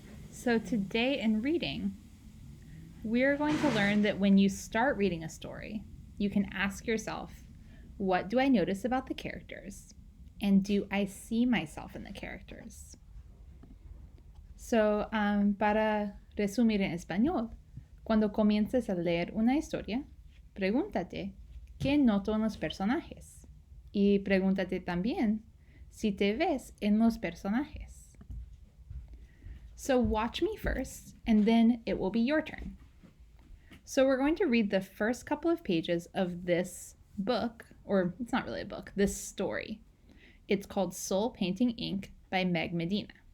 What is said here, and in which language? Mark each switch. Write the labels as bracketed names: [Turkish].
[English] So, today in reading, we're going to learn that when you start reading a story, you can ask yourself, what do I notice about the characters? And do I see myself in the characters? [Spanish] So, para resumir en español, cuando comiences a leer una historia, pregúntate, ¿qué noto en los personajes? Y pregúntate también si te ves en los personajes. [English] So watch me first, and then it will be your turn. So we're going to read the first couple of pages of this book, or it's not really a book, this story. It's called Soul Painting Inc. by Meg Medina.